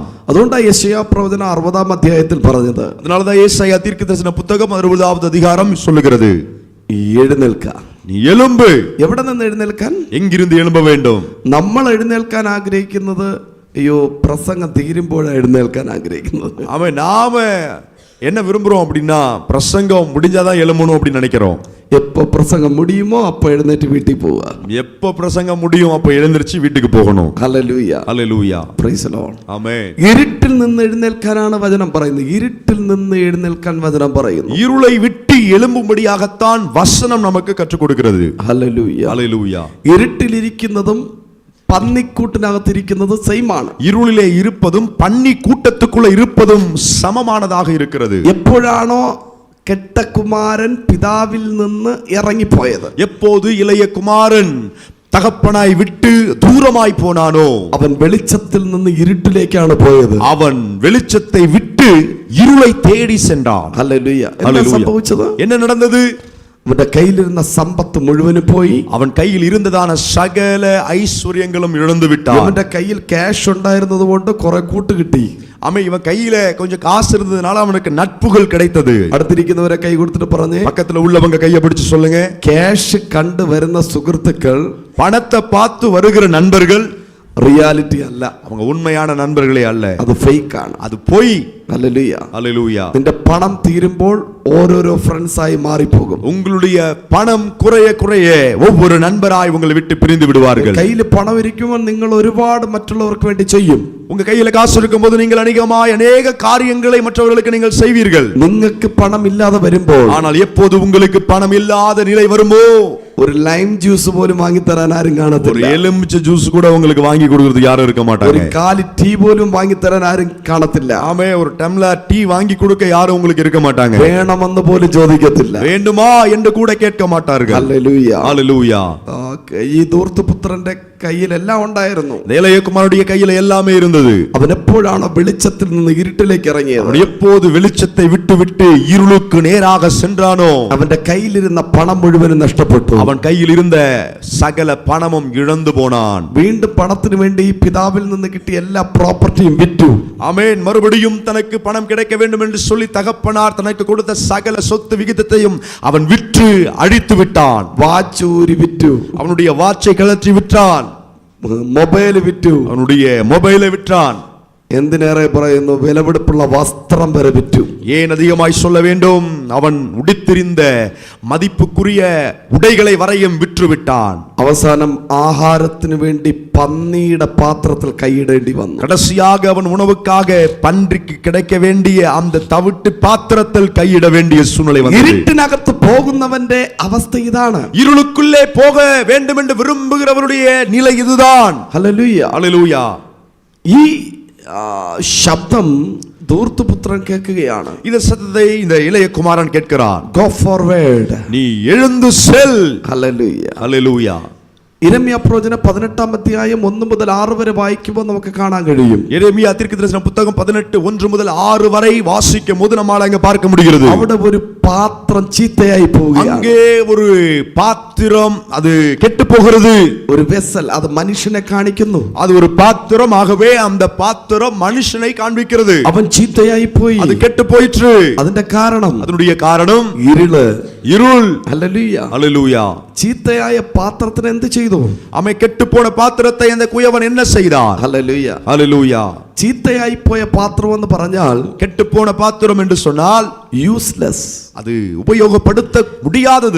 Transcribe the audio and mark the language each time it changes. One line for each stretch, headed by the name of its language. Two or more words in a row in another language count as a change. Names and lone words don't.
Malayalam: അതുകൊണ്ടാണ് യെശയ്യാ പ്രവചനം 60-ാം അധ്യായത്തിൽ പറഞ്ഞത്.
Tamil: அதனாலதான் ஏசாயா தீர்க்கதரிசன புத்தகம் 60வது அதிகாரம் சொல்லுகிறது,
Malayalam: എഴുന്നേൽക്ക.
Tamil: நீ எழும்பு.
Malayalam: എവിടെ നിന്ന് എഴുന്നേൽക്കാൻ?
Tamil: எங்கிருந்து எழும்ப வேண்டும்?
Malayalam: നമ്മൾ എഴുന്നേൽക്കാൻ ആഗ്രഹിക്കുന്നത്, അയ്യോ പ്രസംഗം തീരുമ്പോഴാണ് എഴുന്നേൽക്കാൻ ആഗ്രഹിക്കുന്നത്.
Tamil: அவன் நாம என்ன விரும்புறோம் அப்படின்னா பிரசங்கம் முடிஞ்சாதான் எழும்பணும் அப்படின்னு நினைக்கிறோம். எப்போ பிரசங்கம் முடியுமோ அப்போ எழுந்திட்டு வீட்டுக்கு போவா. எப்போ பிரசங்கம் முடியும் அப்போ எழுந்திருச்சு வீட்டுக்கு போகணும்.
Malayalam: ഹല്ലേലൂയ, ഹല്ലേലൂയ.
English: praise the Lord.
Malayalam: ആമേൻ. ഇരുട്ടിൽ നിന്ന് എഴുന്നേൽക്കാനാണ് വചനം പറയുന്നത്. ഇരുട്ടിൽ നിന്ന് എഴുന്നേൽക്കാൻ വചനം പറയുന്നു.
Tamil: இருளை விட்டு எழும்பும்படியாகத்தான் வசனம் நமக்கு கற்றுக் கொடுக்கிறது.
Malayalam: ഹല്ലേലൂയ, ഹല്ലേലൂയ. ഇരുട്ടിലിരിക്കുന്നതും പന്നിക്കൂട്ടിനകത്തിരിക്കുന്നത് സെയിം ആണ്.
Tamil: இருளிலே இருப்பதும் பன்னி கூட்டத்துக்குள்ள இருப்பதும் சமமானதாக இருக்கிறது.
Malayalam: എപ്പോഴാണോ കെട്ട കുമാരൻ പിതാവിൽ നിന്ന് ഇറങ്ങിപ്പോയത്,
Tamil: எப்போது இளைய குமாரன் தகப்பனாய் விட்டு தூரமாய் போனானோ,
Malayalam: അവൻ വെളിച്ചത്തിൽ നിന്ന് ഇരുട്ടിലേക്കാണ് പോയത്.
Tamil: அவன் வெளிச்சத்தை விட்டு இருளை தேடி சென்றான்.
Malayalam: ഹല്ലേലൂയ. എന്താ ഹല്ലേലൂയ. സംഭവിച്ചത്?
Tamil: என்ன நடந்தது?
Malayalam: അവന്റെ കയ്യിലിരുന്ന സമ്പത്ത് മുഴുവനും പോയി.
Tamil: அவன் கையில் இருந்ததான சகல ஐஸ்வர்யங்களும் இழந்து விட்டான்.
Malayalam: അവന്റെ കയ്യിൽ ക്യാഷ് ഉണ്ടായിരുന്നത് കൊണ്ട് കുറെ കൂട്ട് കിട്ടി.
Tamil: இவன் கையில கொஞ்சம் காசு இருந்ததுனால அவனுக்கு நட்புகள் கிடைத்தது.
Malayalam: അടുത്തിരിക്കുന്നവരെ കൈ കൊടുത്തിട്ട് പറഞ്ഞേ,
Tamil: பக்கத்துல உள்ளவங்க கையை பிடிச்சு சொல்லுங்க,
Malayalam: ക്യാഷ് കണ്ടു വരുന്ന സുഹൃത്തുക്കൾ,
Tamil: பணத்தை பார்த்து வருகிற நண்பர்கள்
Malayalam: റിയാലിറ്റി അല്ല,
Tamil: அவங்க உண்மையான நண்பர்களே அல்ல,
Malayalam: അത് ഫേക്ക് ആണ്,
Tamil: அது பொய்.
Malayalam: ഹല്ലേലൂയ.
Tamil: ஹல்லேலூயா.
Malayalam: നിന്റെ പണം തീരുമ്പോൾ ഓരോരോ ഫ്രണ്ട്സ് ആയി മാറിപ്പോകും.
Tamil: உங்களுடைய பணம் குறைய குறைய ஒவ்வொரு நண்பராய் உங்களை விட்டு பிரிந்து விடுவார்கள்.
Malayalam: കയ്യിൽ പണം ഇരിക്കുമ്പോൾ നിങ്ങൾ ഒരുപാട് മറ്റുള്ളവർക്ക് വേണ്ടി ചെയ്യും.
Tamil: உங்க கையில காசு இருக்கும்போது நீங்கள் அநேக காரியங்களை மற்றவர்களுக்கு நீங்கள் செய்வீர்கள்.
Malayalam: നിങ്ങൾക്ക് പണം ഇല്ലാതെ വരുമ്പോൾ,
Tamil: ஆனால் எப்போது உங்களுக்கு பணம் இல்லாத நிலை வருமோ,
Malayalam: ഒരു
English: lime juice
Malayalam: പോലും വാങ്ങി തരാൻ ആരും
Tamil: ஒரு
Malayalam: കാണത്തില്ല.
Tamil: எலுமிச்சை ஜூஸ் கூட உங்களுக்கு வாங்கி கொடுக்கிறது யாரும் இருக்க
Malayalam: ഒരു
Tamil: மாட்டாங்க.
Malayalam: കാലി ടീ പോലും വാങ്ങി തരാൻ ആരും കാണത്തില്ല.
Tamil: ஆமே, ஒரு டம்ளர் டீ வாங்கி கொடுக்க யாரும் உங்களுக்கு இருக்க மாட்டாங்க.
Malayalam: വേണമെന്ന് പോലും ചോദിക്കത്തില്ല.
Tamil: வேண்டுமா என்று கூட கேட்க மாட்டார்கள்.
Malayalam: ഹല്ലേലൂയ.
Tamil: ஹல்லேலூயா.
Malayalam: ഈ ധൂർത്തപുത്രന്റെ കയ്യിൽ എല്ലാം ഉണ്ടായിരുന്നു.
Tamil: தேலையகுமாரனுடைய கையில எல்லாமே இருந்தது.
Malayalam: അവൻ എപ്പോഴാണ് വെളിച്ചത്തിൽ നിന്ന് ഇരുട്ടിലേക്ക് ഇറങ്ങിയത്?
Tamil: அவன் எப்போது வெளிச்சத்தை விட்டு விட்டு இருளுக்கு நேராக சென்றானோ,
Malayalam: അവന്റെ കയ്യിലിരുന്ന പണം മുഴുവനും നഷ്ടപ്പെട്ടു.
Tamil: அவன் கையில் இருந்த சகல பணமும் இழந்து போனான்.
Malayalam: വീണ്ടും പണത്തിന് വേണ്ടി പിതാവിൽ നിന്ന് കിട്ടിയ എല്ലാ പ്രോപ്പർട്ടിയും വിറ്റു.
Tamil: ஆமென். மறுபடியும் தனக்கு பணம் கிடைக்க வேண்டும் என்று சொல்லி தகப்பனார் தனக்கு கொடுத்த சகல சொத்து விகிதத்தையும் அவன் விற்று அழித்து விட்டான்.
Malayalam: വാച്ച് ഊരി വിറ്റു.
Tamil: அவனுடைய வாட்சை கழற்றி விற்றான்.
Malayalam: മൊബൈൽ വിറ്റു.
Tamil: அவனுடைய மொபைலை விற்றான்.
Malayalam: എന്തിനേറെ പറയുന്നു, വിലപിടിപ്പുള്ള വസ്ത്രം വരെ വിറ്റു.
Tamil: ஏன் அதிகமாய் சொல்ல வேண்டும், அவன் உடுத்திருந்த மதிப்புக்குரிய உடைகளை வரையும் விற்று விட்டான்.
Malayalam: അവസാനം ആഹാരത്തിന് വേണ്ടി പന്നിയുടെ പാത്രത്തിൽ കൈയിടേണ്ടി വന്നു.
Tamil: கடைசியாக அவன் உணவுக்காக பன்றிக்கு கிடைக்க வேண்டிய அந்த தவிட்டு பாத்திரத்தில் கையிட வேண்டிய சூழ்நிலை வந்தது.
Malayalam: ഇരുട്ടിനകത്ത് പോകുന്നവന്റെ അവസ്ഥ ഇതാണ്.
Tamil: இருளுக்குள்ளே போக வேண்டும் என்று விரும்புகிறவருடைய நிலை இதுதான்.
Malayalam: ഹല്ലേലൂയ.
Tamil: ஹல்லேலூயா.
Malayalam: ഈ ശബ്ദം ധൂർത്തപുത്രൻ കേൾക്കുകയാണ്.
Tamil: இந்த சத்தத்தை இந்த இளைய குமாரன் கேட்கிறான்.
English: Go forward.
Tamil: நீ எழுந்து செல்.
Malayalam: ഹല്ലേലൂയ.
Tamil: ஹல்லேலூயா.
Malayalam: യിരെമ്യാ പ്രവചനം 18 അധ്യായം 1 മുതൽ 6 വരെ വായിക്കുമ്പോൾ നമുക്ക് കാണാൻ കഴിയും.
Tamil: எரேமியா தீர்க்கதரிசன புத்தகம் 18 1 முதல் 6 வரை வாசிக்கும் போது நம்மால அங்க பார்க்க முடிகிறது.
Malayalam: അവിടെ ഒരു പാത്രം ചീത്തയായി പോവുകയാണ്.
Tamil: அங்கே ஒரு பாத்திரம் அது கெட்டு போகிறது.
Malayalam: ഒരു വെസൽ, അത് മനുഷ്യനെ കാണിക്കുന്നു.
Tamil: அது ஒரு பாத்திரம், ஆகவே அந்த பாத்திரம் மனுஷனை காண்பிக்கிறது.
Malayalam: അവൻ ചീത്തയായി പോയി.
Tamil: அது கெட்டு போயிற்று.
Malayalam: അതിന്റെ കാരണം,
Tamil: அதனுடைய காரணம்
Malayalam: ഇരുള്.
Tamil: இருள்.
Malayalam: ഹല്ലേലൂയ.
Tamil: ஹல்லேலூயா.
Malayalam: ചീത്തയായ പാത്രത്തിന് എന്ത് ചെയ്തു?
Tamil: அவன் கெட்டு போன பாத்திரத்தை அந்த குயவன் என்ன செய்தான்?
Malayalam: ഹല്ലേലൂയ.
Tamil: ஹல்லேலூயா.
Malayalam: ചീത്തയായി പോയ പാത്രം എന്ന് പറഞ്ഞാൽ,
Tamil: கெட்டு போன பாத்திரம் என்று சொன்னால்
Malayalam: യൂസ്ലെസ്,
Tamil: அது உபயோகப்படுத்த முடியாதது.